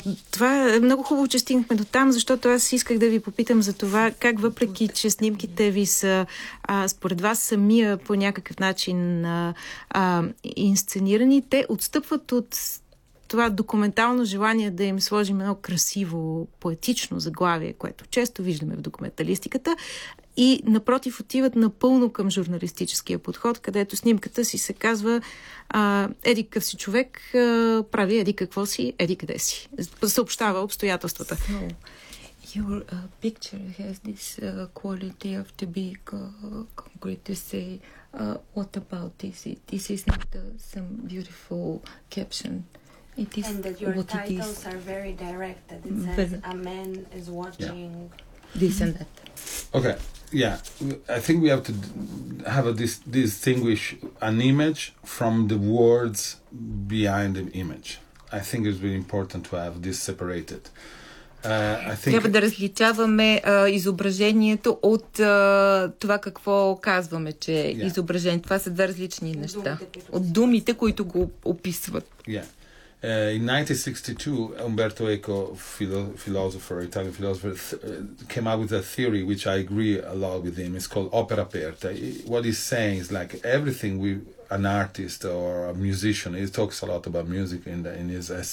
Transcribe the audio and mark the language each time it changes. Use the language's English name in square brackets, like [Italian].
[Bulgarian] Това е много хубаво, че стигнахме до там, защото аз исках да ви попитам за това, как въпреки, че снимките ви са, според вас самия по някакъв начин инсценирани, те отстъпват от това документално желание да им сложим едно красиво, поетично заглавие, което често виждаме в документалистиката и напротив отиват напълно към журналистическия подход, където снимката си се казва еди какъв си човек, прави еди какво си, еди къде си. Съобщава обстоятелствата. [English] Your picture has this quality of to be concrete to say what about this? This is not some beautiful caption. It is and that your what titles it is. Are very direct, that it says very. A man is watching this and that. Okay. Yeah, I think we have to have a distinguish an image from the words behind the image. I think it's really important to have this separated. [Bulgarian] Трябва да различаваме изображението от това какво казваме, че yeah. изображение. Това са две различни неща. От думите, които го описват. [English] Yeah. In 1962, Umberto Eco, philosopher, Italian philosopher, came up with a theory which I agree a lot with him. It's called opera aperta. What he's saying is like everything an artist or a musician, he talks a lot about music in his essay.